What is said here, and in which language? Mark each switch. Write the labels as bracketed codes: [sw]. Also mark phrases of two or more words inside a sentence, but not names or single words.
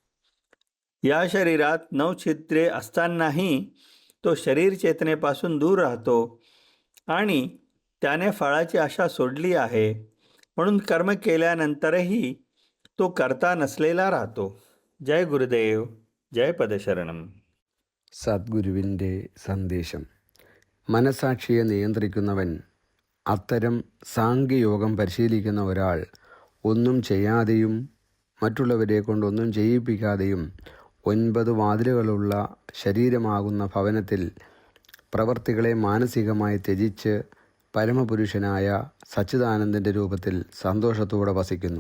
[mr] या शरीरात 9 छिद्रे असतानाही तो शरीर चेतनेपासून दूर राहतो आणि त्याने फळाची आशा सोडली आहे, म्हणून कर्म केल्यानंतरही तो करता नसलेला राहतो. जय गुरुदेव, जय पदशरणम. [ml] സദ്ഗുരുവിൻ്റെ സന്ദേശം. മനസാക്ഷിയെ നിയന്ത്രിക്കുന്നവൻ അത്തരം സാംഖ്യയോഗം പരിശീലിക്കുന്ന ഒരാൾ ഒന്നും ചെയ്യാതെയും മറ്റുള്ളവരെ കൊണ്ടൊന്നും ചെയ്യിപ്പിക്കാതെയും 9 വാതിലുകളുള്ള ശരീരമാകുന്ന ഭവനത്തിൽ പ്രവർത്തികളെ മാനസികമായി ത്യജിച്ച് പരമപുരുഷനായ സച്ചിദാനന്ദൻ്റെ രൂപത്തിൽ സന്തോഷത്തോടെ വസിക്കുന്നു.